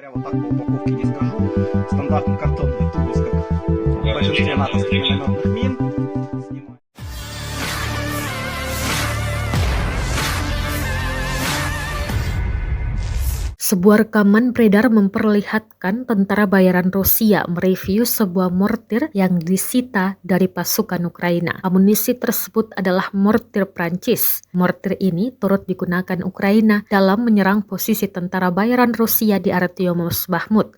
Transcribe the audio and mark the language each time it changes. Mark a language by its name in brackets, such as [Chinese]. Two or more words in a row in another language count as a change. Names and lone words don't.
[Russian] вот так по упаковке не скажу. Стандартный картонный тубус, как в большинстве натовских минометных мин. Снимаю. [Indonesian] Sebuah rekaman beredar memperlihatkan tentara bayaran Rusia mereview sebuah mortir yang disita dari pasukan Ukraina. Amunisi tersebut adalah mortir Prancis. Mortir ini turut digunakan Ukraina dalam menyerang posisi tentara bayaran Rusia di Artyomov Bakhmut.